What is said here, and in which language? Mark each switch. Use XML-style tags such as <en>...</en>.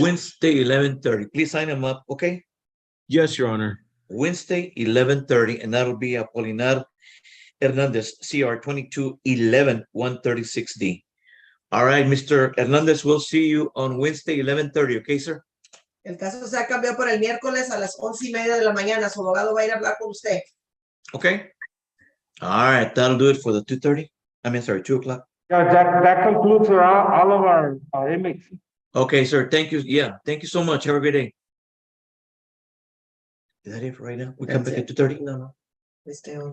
<en>Wednesday, 11:30. Please sign him up, okay? Yes, Your Honor. Wednesday, 11:30, and that'll be Apolinar Hernandez, CR 22-11-136D. All right, Mr. Hernandez, we'll see you on Wednesday, 11:30, okay, sir?</en> <es>El caso se ha cambiado para el miércoles a las 11:30 de la mañana. Su abogado va a ir a hablar con usted.</es> <en>Okay. All right, that'll do it for the 2:30. I mean, sorry, 2:00. Yeah, that concludes all of our inmates. Okay, sir. Thank you. Yeah, thank you so much. Have a great day. Is that it for right now? We come That's back it. at 2:30? No. We stay on.</en>